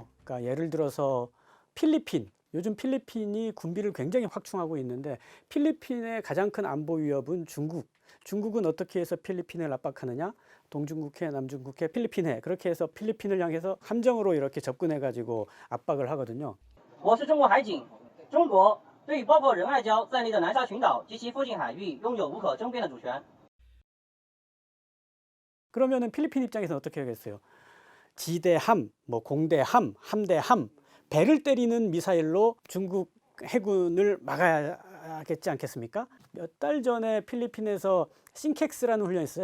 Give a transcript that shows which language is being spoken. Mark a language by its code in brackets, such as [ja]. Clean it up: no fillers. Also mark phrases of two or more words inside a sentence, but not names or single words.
[ko] 그러니까 예를 들어서 필리핀. 요즘 필리핀이 군비를 굉장히 확충하고 있는데 필리핀의 가장 큰 안보 위협은 중국. 중국은 어떻게 해서 필리핀을 압박하느냐? 동중국해, 남중국해, 필리핀해 그렇게 해서 필리핀을 향해서 함정으로 이렇게 접근해가지고 압박을 하거든요. [zh] 我是中国海警，中国对包括仁爱礁在内的南沙群岛及其附近海域拥有无可争辩的主权。 [ko] 그러면은 필리핀 입장에서는 어떻게 하겠어요? 지대함, 뭐 공대함, 함대함, 배를 때리는 미사일로 중국 해군을 막아야겠지 않겠습니까? 몇 달 전에 필리핀에서 싱캑스라는 훈련이 있어요.